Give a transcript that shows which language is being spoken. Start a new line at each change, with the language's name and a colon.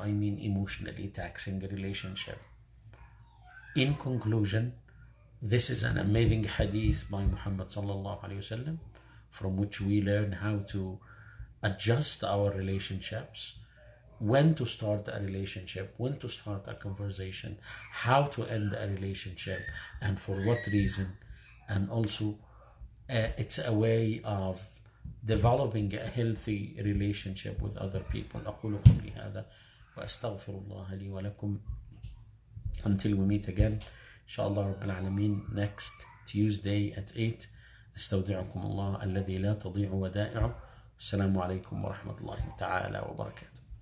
English: I mean emotionally taxing relationship. In conclusion, this is an amazing hadith by Muhammad sallallahu alaihi wasallam, from which we learn how to adjust our relationships, when to start a relationship, when to start a conversation, how to end a relationship, and for what reason. And also it's a way of developing a healthy relationship with other people.
Arabic: أقول قولي هذا وأستغفر الله لي ولكم.
English: Until we meet again, inshallah Rabbil Alameen, next Tuesday at 8.
Arabic: استودعكم الله الذي لا تضيع ودائعه. السلام عليكم ورحمة الله تعالى وبركاته.